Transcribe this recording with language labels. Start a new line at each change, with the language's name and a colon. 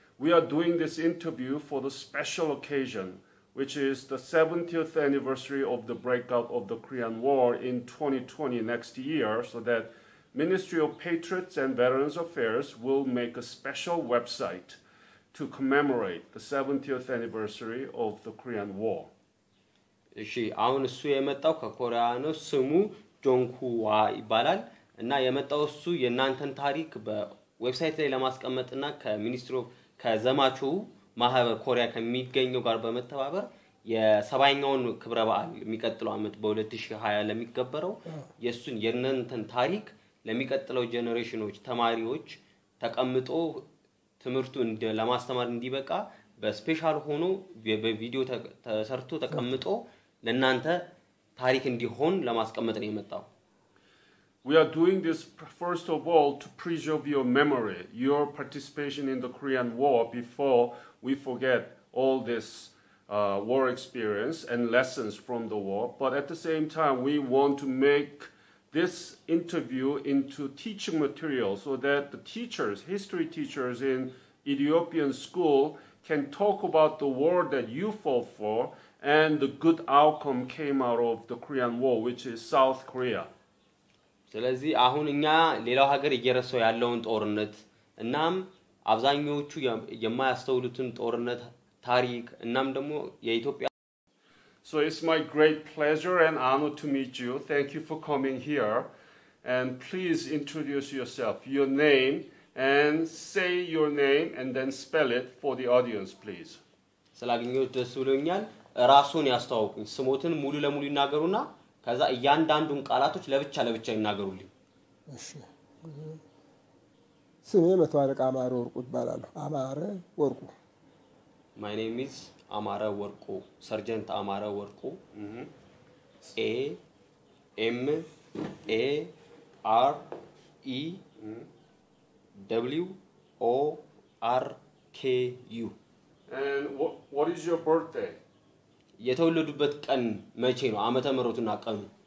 English: We are doing this interview for the special occasion, which is the 70th anniversary of the breakout of the Korean War in 2020 next year, so that Ministry of Patriots and Veterans Affairs will make a special website to commemorate the 70th anniversary of the Korean War.
Amharic: እሺ አሁን እሱ የመጣው ከኮሪያ ነው ስሙ ጆንኩዋ ይባላል እና የመጣው እሱ የናንተን ታሪክ በዌብሳይት ላይ ለማስቀመጥና ከሚኒስትሪ ኦፍ ከዘማቹ ማህበር ኮሪያ ከሚገኘው ጋር በመተባበር የሰባኛውን ክብረ በዓል የሚቀጥለው አመት በ2020 ለሚከበረው የሱን የናንተን ታሪክ ለሚቀጥለው ጄኔሬሽኖች ተማሪዎች ተቀምጦ ትምርቱን ለማስተማር እንዲበቃ በስፔሻል ሆኖ በቪዲዮ ተሰርቶ ተቀምጦ ለናንተ ታሪክ እንዲሆን ለማስቀመጥ ነው የመጣው
English: We are doing this first of all to preserve your memory, your participation in the Korean War before we forget all this war experience and lessons from the war. But at the same time, we want to make this interview into teaching material so that the teachers, history teachers in Ethiopian school can talk about the war that you fought for and the good outcome came out of the Korean War, which is South Korea.
Amharic: ስለዚህ አሁን እኛ ሌላው ሀገር እየረሳው ያለውን ጦርነት እናም አብዛኞቹ የማያስተውሉትን ጦርነት ታሪክ እናም ደግሞ የኢትዮጵያ
English: So it's my great pleasure and honor to meet you. Thank you for coming here. And please introduce yourself, your name, and say your name and then spell it for the audience, please.
Amharic: ስላገኘው ደስ ብሎኛል ራሱን ያስተዋውቁኝ ስሞትን ሙሉ ለሙሉ ይናገሩና ከዛ እያንዳንዱን ቃላቶች ለብቻ ይናገሩልኝ እሺ ስሜ መተዋለቃ አማረ ወርቁ ይባላል አማረ ወርቁ
English: My name is Amare Worku Sergeant Amare Worku A M A R E W O R K U And what is your birthday?
Amharic: የተወለዱበት ቀን መቼ ነው ዓመተ ምህረቱና ቀኑ